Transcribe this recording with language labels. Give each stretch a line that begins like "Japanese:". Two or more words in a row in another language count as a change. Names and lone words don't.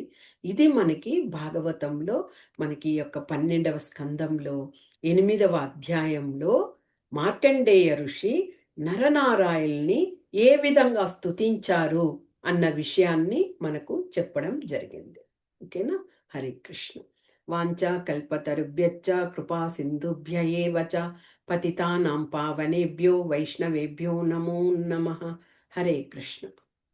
Telugu: ఇది మనకి భాగవతంలో మనకి ఈ యొక్క 12వ స్కందంలో 8వ అధ్యాయంలో మార్కండేయ ఋషి నరనారాయల్ని ఏ విధంగా స్తుతించారు అన్న విషయాన్ని మనకు చెప్పడం జరిగింది. ఓకేనా? హరే కృష్ణ.
Sanskrit: వాంఛా కల్పతరుభ్యశ్చ కృపా సింధుభ్య ఏవ చ పతితానాం పావనేభ్యో వైష్ణవేభ్యో నమో నమః.
Telugu: హరే కృష్ణ.